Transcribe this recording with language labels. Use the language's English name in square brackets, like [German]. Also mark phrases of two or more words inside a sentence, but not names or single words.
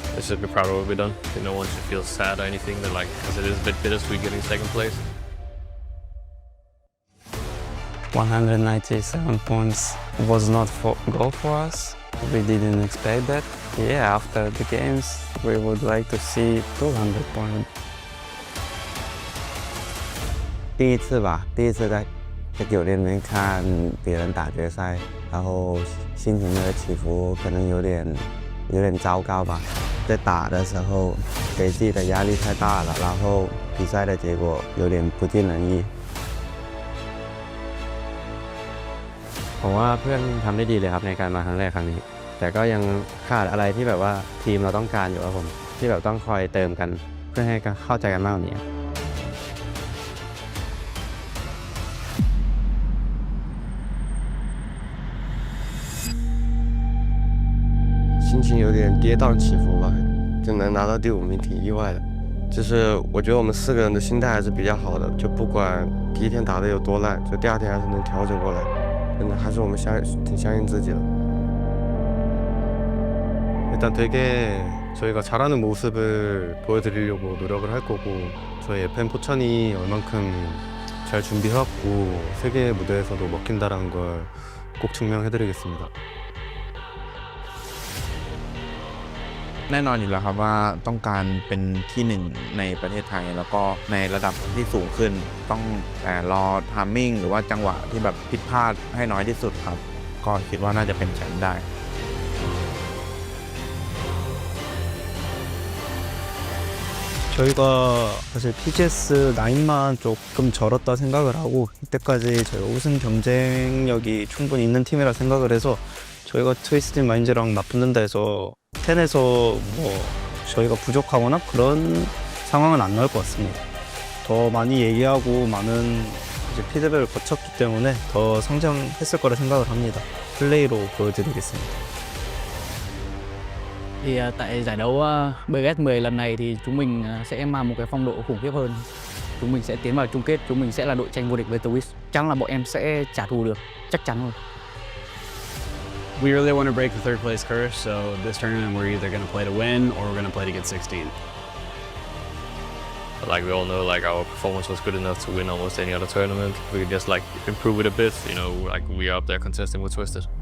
[English] Let's just be proud of what we've done. No one should feel sad or anything, because it is a bit bittersweet getting second place. 197 points was not goal for us. We didn't expect that. Yeah, after the games, we would like to see 200 points. [Chinese] 第一次在酒店里面看别人打决赛，然后心情的起伏可能有点糟糕吧。在打的时候，给自己的压力太大了，然后比赛的结果有点不尽人意。 [Thai] ผมว่าเพื่อนทำได้ดีเลยครับในการมาครั้งแรกครั้งนี้ แต่ก็ยังขาดอะไรที่แบบว่าทีมเราต้องการอยู่ครับผมที่แบบต้องคอยเติมกันเพื่อให้เข้าใจกันมากกว่านี้ [Chinese] 心情有点跌宕起伏吧，就能拿到第5名挺意外的。就是我觉得我们4个人的心态还是比较好的，就不管第一天打得有多烂，就第2天还是能调整过来。还是我们挺相信自己的。 [Korean] 일단 되게 저희가 잘하는 모습을 보여드리려고 노력을 할 거고 저희 FM 포천이 얼만큼 잘 준비해왔고 세계 무대에서도 먹힌다라는 걸 꼭 증명해드리겠습니다. [Thai] แน่นอนอยู่แล้วครับว่าต้องการเป็นที่1ในประเทศไทยแล้วก็ในระดับที่สูงขึ้นต้องรอไทมิ่งหรือว่าจังหวะที่แบบผิดพลาดให้น้อยที่สุดครับก็คิดว่าน่าจะเป็นแชมป์ได้ [Korean] 저희가 사실 PGS 9만 조금 절었다 생각을 하고 이때까지 저희가 우승 경쟁력이 충분히 있는 팀이라 생각을 해서 저희가 트위스트 마인즈랑 맞붙는다 해서 10에서 저희가 부족하거나 그런 상황은 안 나올 것 같습니다. 더 많이 얘기하고 많은 피드백을 거쳤기 때문에 더 성장했을 거라 생각을 합니다. 플레이로 보여드리겠습니다. [Vietnamese] Thì tại giải đấu BGS10 lần này thì chúng mình sẽ mang một cái phong độ khủng khiếp hơn. Chúng mình sẽ tiến vào chung kết, chúng mình sẽ là đội tranh vô địch với Twist. Chắc là bọn em sẽ trả thù được, chắc chắn rồi. [English] We really want to break the third place curse, so this tournament we're either going to play to win or we're going to play to get 16. Like we all know, our performance was good enough to win almost any other tournament. We could just improve it a bit, we are up there contesting with Twisted.